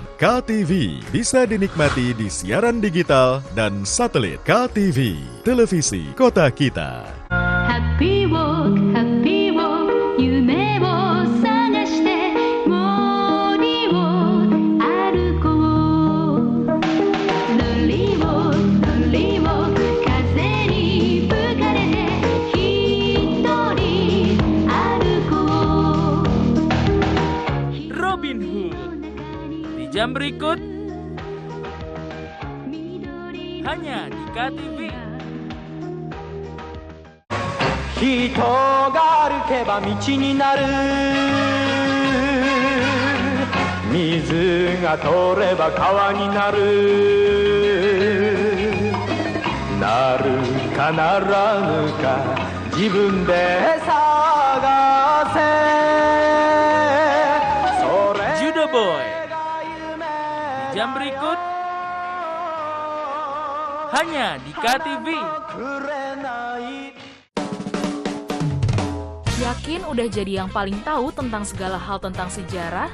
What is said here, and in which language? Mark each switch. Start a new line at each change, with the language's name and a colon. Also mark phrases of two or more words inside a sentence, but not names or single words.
Indonesian: KTV bisa dinikmati di siaran digital dan satelit. KTV, televisi kota kita.
English: Happy walk,
Japanese: 夢 を 探して 森 を 歩こ.
English: Lolly walk,
Japanese: 風 に 吹かれて 一人 歩こ.
Indonesian: Robin Hood di jam berikut hanya di KTV.
Japanese: 人が歩けば道になる水が通れば川になるなるかならぬか自分で探せ
Indonesian: Judo Boy di jam berikut hanya di KTV. Yakin udah jadi yang paling tahu tentang segala hal tentang sejarah?